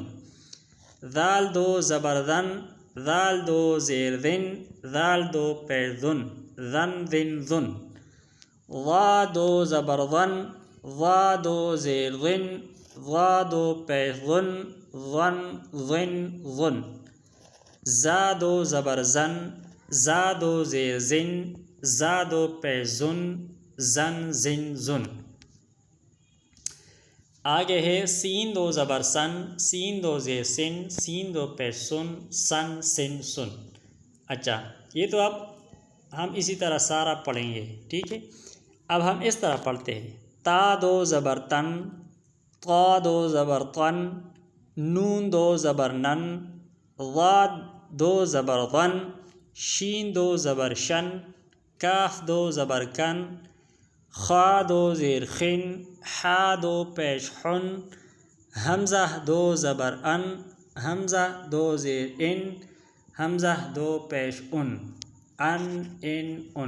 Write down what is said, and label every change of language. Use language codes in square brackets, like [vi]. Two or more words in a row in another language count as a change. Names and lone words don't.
[ur] ذال 2 زبر ذن، ذال 2 زیر ذن، ذال 2 پیش ذن، ذن ذن ذن۔ ظا 2 زبر ظن، ظا 2 زیر ظن، ظا 2 پیش ظن، ظن ظن ظن۔ زا 2 زبر زن، زا 2 زیر زن، زا 2 پیش زن، زن زن زن۔ آگے ہے سین 2 زبر سن، سین 2 زیر سن، سین 2 پیش سن، سن سن سن۔ اچھا، یہ تو اب ہم اسی طرح سارا پڑھیں گے، ٹھیک ہے۔ اب ہم اس طرح پڑھتے ہیں۔ تا 2 زبر تن، طا 2 زبر طن، نون 2 زبر نن، ضاد 2 زبر ظن، شین 2 زبر شن، کاف 2 زبر کن، خا 2 زیر خن، حا 2 پیش حن، حمزہ 2 زبر ان، حمزہ 2 زیر ان، حمزہ 2 پیش ان، ان ان ان۔